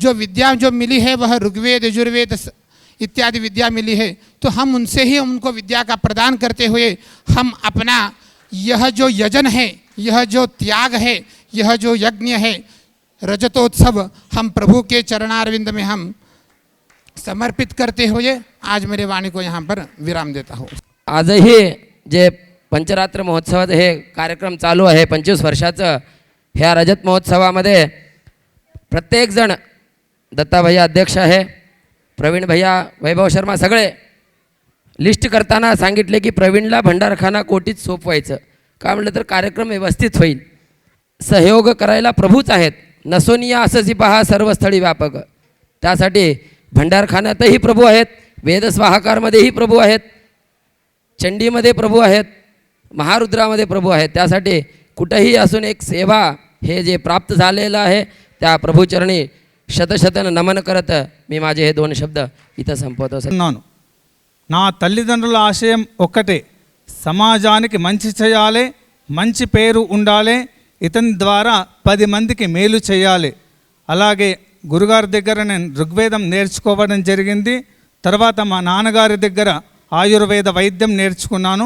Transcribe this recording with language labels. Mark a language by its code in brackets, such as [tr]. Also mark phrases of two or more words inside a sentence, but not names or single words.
[hi] जो विद्या जो मिली है वह ऋग्वेद यजुर्वेद इत्यादि विद्या मिली है, तो हम उनसे ही उनको विद्या का प्रदान करते हुए हम अपना यह जो यजन है, यह जो त्याग है, यह जो यज्ञ है, रजतोत्सव हम प्रभु के चरणारविंद में हम समर्पित करते हुए आज मेरे वाणी को यहाँ पर विराम देता हूँ. [mr] आजही जे पंचरात्र महोत्सवात हे कार्यक्रम चालू आहे 25 वर्षाचं, ह्या रजत महोत्सवामध्ये प्रत्येकजण, दत्ता भैया अध्यक्ष आहे, प्रवीण भैया, वैभव शर्मा, सगळे लिस्ट करताना सांगितले की प्रवीणला भंडारखाना कोटीत सोपवायचं. का म्हटलं तर कार्यक्रम व्यवस्थित होईल. सहयोग करायला प्रभूच आहेत. नसोनिया अससी पहा सर्वस्थळी व्यापक. त्यासाठी भंडारखान्यातही प्रभू आहेत, वेदस्वाहाकारमध्येही प्रभू आहेत, चंडीमध्ये प्रभू आहेत, महारुद्रामध्ये प्रभू आहेत. त्यासाठी कुठेही असून एक सेवा हे जे प्राप्त झालेलं आहे त्या प्रभूचरणी शतशतन नमन करत मी माझे हे 2 शब्द इथं संपवतो. [te] నా తల్లిదండ్రుల ఆశయం ఒక్కటే, సమాజానికి మంచి చేయాలి, మంచి పేరు ఉండాలి, ఇతని ద్వారా 10 మందికి మేలు చేయాలి. అలాగే గురుగారి దగ్గర నేను ఋగ్వేదం నేర్చుకోవడం జరిగింది. తర్వాత మా నాన్నగారి దగ్గర ఆయుర్వేద వైద్యం నేర్చుకున్నాను.